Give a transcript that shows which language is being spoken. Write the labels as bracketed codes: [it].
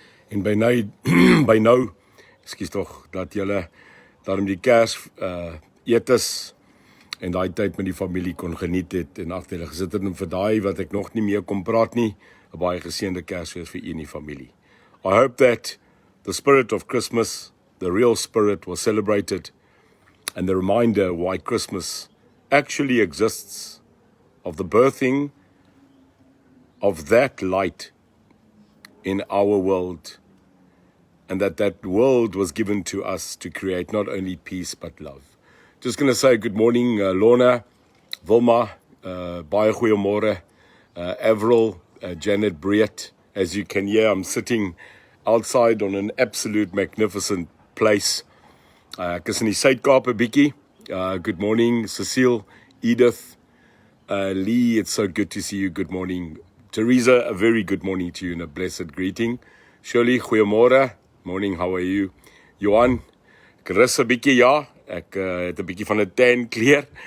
[af] En by nou, ekskuus tog, dat julle daarom die Kers etes en daai tyd met die familie kon geniet het en agter gesit het en vir daai wat ek nog nie meer kon praat nie, 'n baie geseënde Kersfees vir u en die familie. [en] I hope that the spirit of Christmas, the real spirit, was celebrated, and the reminder why Christmas actually exists, of the birthing of that light in our world, and that world was given to us to create not only peace but love. Just going to say good morning, Lorna, Wilma, [af] baie goeiemôre, [en] Avril, Janet Breet. As you can hear, I'm sitting outside on an absolute magnificent place. [af] Ek is in die Suid-Kaap 'n bietjie. [en] Good morning, Cecile, Edith, Lee, it's so good to see you. Good morning. Teresa, a very good morning to you and a blessed greeting. Shirley, goeiemôre. Morning, how are you? [af] Johan, ek rus 'n bietjie, ja. Ek het 'n bietjie van 'n tan kleur.